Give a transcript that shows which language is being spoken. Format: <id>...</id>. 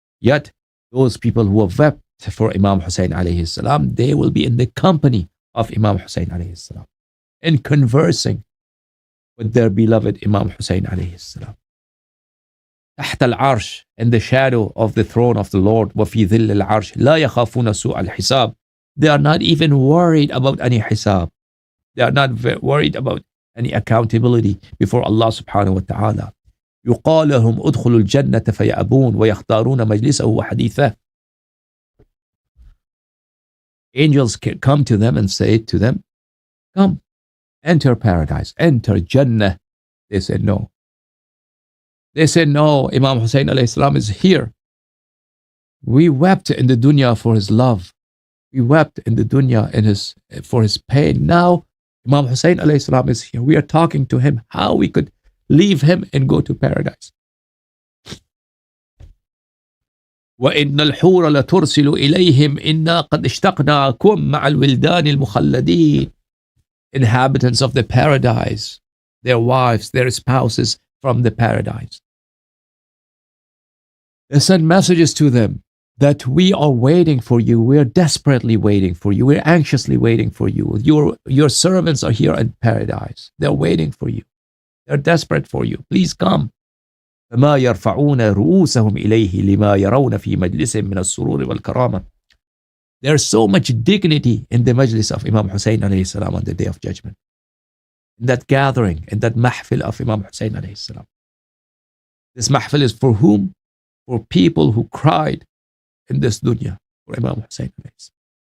<en>Yet, those people who have wept for Imam Hussein alayhi salam, they will be in the company of Imam Hussein alayhi salam and conversing with their beloved Imam Hussein alayhi salam.</en> <ar>تحت العرش,</ar> <en>in the shadow of the throne of the Lord,</en> <ar>وفي ظل العرش لا يخافون سوء الحساب.</ar> <en>They are not even worried about any hisab. They are not worried about any accountability before Allah subhanahu wa ta'ala.</en> <ar>يقال لهم ادخلوا الجنة فيأبون ويختارون مجلسه وحديثه.</ar> <en>Angels come to them and say to them, come, enter paradise, enter Jannah. They said no. They said no, Imam Hussein alayhi salam is here. We wept in the dunya for his love. We wept in the dunya for his pain. Now Imam Hussein alayhi salam is here. We are talking to him how we could leave him and go to paradise.</en> <ar>وإن الحور لترسل إليهم إنا قد اشتقناكم مع الولدان المخلدين.</ar> <en>Inhabitants of the paradise, their wives, their spouses from the paradise. They send messages to them that we are waiting for you. We are desperately waiting for you. We're anxiously waiting for you. Your servants are here in paradise. They're waiting for you. They're desperate for you. Please come.</en> <ar>فما يرفعون رؤوسهم إليه لما يرون في مجلسهم من السرور والكرامة.</ar> <en>There's so much dignity in the majlis of Imam Hussein alayhi salam on the day of judgment. In that gathering, in that mahfil of Imam Hussein alayhi salam. This mahfil is for whom? For people who cried in this dunya for Imam Hussein alayhi salam.</en>